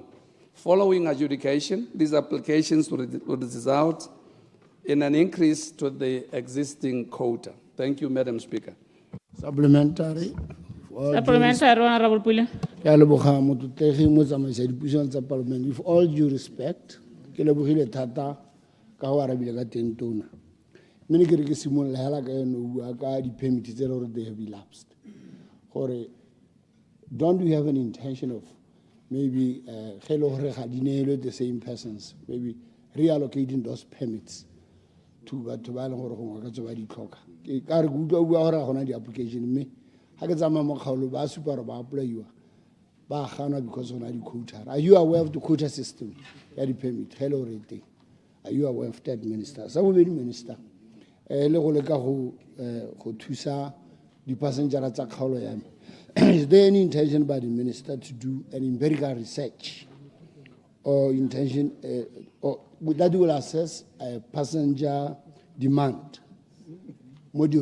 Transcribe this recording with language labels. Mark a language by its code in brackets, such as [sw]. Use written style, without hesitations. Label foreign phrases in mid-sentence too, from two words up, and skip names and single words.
[en] Following adjudication, these applications will result in an increase to the existing quota. Thank you, Madam Speaker. Supplementary. Supplementary, Honorable Pule. With all due respect, [tn] ke lebogile thata ka go arabile ka teng tona. Mme ke re ke simolla hela ka eno bua ka di-permit tse le gore [en] they have elapsed. Gore don't we have an intention of maybe the same persons, maybe reallocating those permits to [tn] batho ba leng gore gongwe ka tse ba di tlhoka. Ka re ke utlwa bua gore ga gona di-application mme ga ke tsamaya mo kgaolo ba supa gore ba apply-iwa ba ganwa because gona di-quota. [en] Are you aware of the quota system [tn] ya di-permit? [en] Hello rating. Are you aware of that, Minister? [tn] Sa bobedi, Minister, le go leka go thusa di-passenger tsa kgaolo ya me. [en] Is there any intention by the minister to do an empirical research or intention that will assess passenger demand?